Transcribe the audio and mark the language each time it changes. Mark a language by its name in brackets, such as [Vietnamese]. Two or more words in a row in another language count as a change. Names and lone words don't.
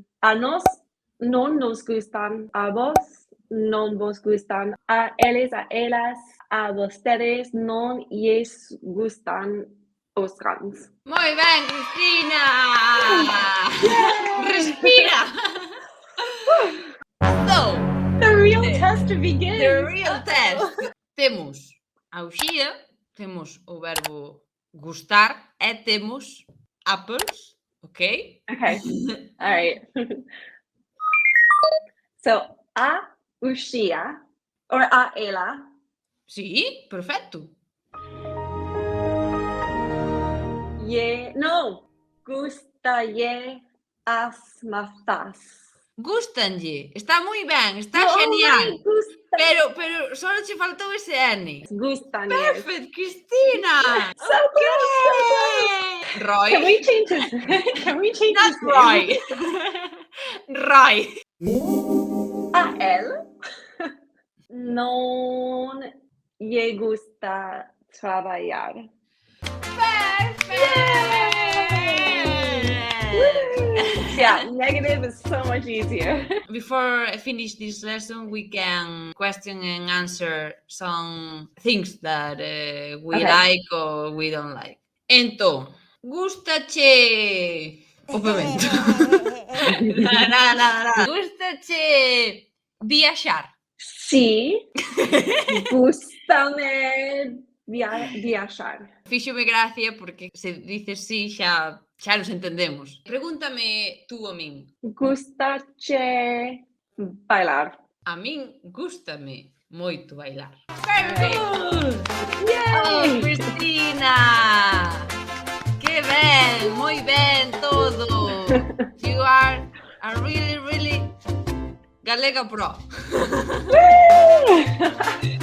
[Galician] A nos no nos gustan. A vos no vos gustan. A ellos, a ellas, a vostedes no les gustan os cans. Moi ben, Cristina! Respira! [English] So, the real test begins. The real test. [Galician] Temos a uxía, temos o verbo gustar e temos apples, ok? [English] Okay, all right. So, [Galician] a uxía or a ela. Sí, perfecto. Gustalle as mazas. Gustanlle, está moi ben, está genial. Pero só che faltou ese N. Gustañe. [English] Perfect, Cristina. So close. Roy. Can we change his Not his Roy. Roy. [Spanish] A él no le gusta trabajar. [English] Perfect. Yeah, negative is so much easier. Before I finish this lesson, we can question and answer some things that we Okay. like or we don't like. [Galician] Entón, gustache o pemento? Nada. Gustache viaxar? Sí, gústame viajar. Fíxome gracia porque se dices sí xa nos entendemos. Pregúntame tú a min. Gustache bailar. A min gústame moito bailar. [English] Yay! [Galician] Cristina! Que ben, moi ben todo. [English] You are a really, really galega pro.